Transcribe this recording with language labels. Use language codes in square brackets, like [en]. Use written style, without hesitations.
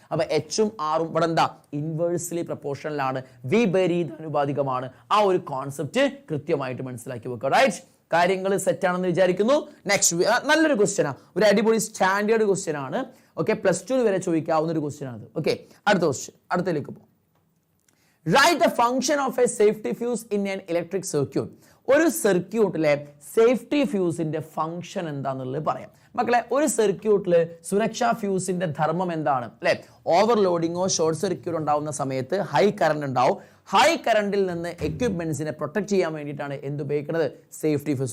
[ml] അപ്പൊ Hഉം Rഉം ഇവിടെ എന്താ? ഇൻവേഴ്സ്ലി പ്രൊപ്പോർഷണൽ ആണ്. വിപരീത അനുപാതികമാണ്. ആ ഒരു കോൺസെപ്റ്റ് കൃത്യമായിട്ട് മനസ്സിലാക്കി വെക്കുക. റൈറ്റ്, കാര്യങ്ങൾ സെറ്റ് ആണെന്ന് വിചാരിക്കുന്നു. നെക്സ്റ്റ് നല്ലൊരു ക്വസ്റ്റ്യൻ ആണ്, ഒരു അടിപൊളി സ്റ്റാൻഡേർഡ് ക്വസ്റ്റ്യൻ ആണ്. ഓക്കെ, +2 വരെ ചോദിക്കാവുന്ന ഒരു ക്വസ്റ്റ്യൻ ആണ്. ഓക്കെ, അടുത്ത ക്വസ്റ്റ്യൻ, അടുത്തതിലേക്ക് പോകും. [en] Write the function of a safety fuse in an electric circuit. [ml] ഒരു സർക്യൂട്ടിലെ സേഫ്റ്റി ഫ്യൂസിന്റെ ഫംഗ്ഷൻ എന്താണെന്നുള്ളത് പറയാം മക്കളെ. ഒരു സർക്യൂട്ടിൽ സുരക്ഷാ ഫ്യൂസിന്റെ ധർമ്മം എന്താണ് അല്ലെ? ഓവർലോഡിങ്ങോ ഷോർട്ട് സർക്യൂട്ട് ഉണ്ടാവുന്ന സമയത്ത് ഹൈ കറണ്ട് ഉണ്ടാവും. ഹൈ കറണ്ടിൽ നിന്ന് എക്യുപ്മെന്റ്സിനെ പ്രൊട്ടക്ട് ചെയ്യാൻ വേണ്ടിയിട്ടാണ് എന്തുപയോഗിക്കുന്നത്? Safety fuse.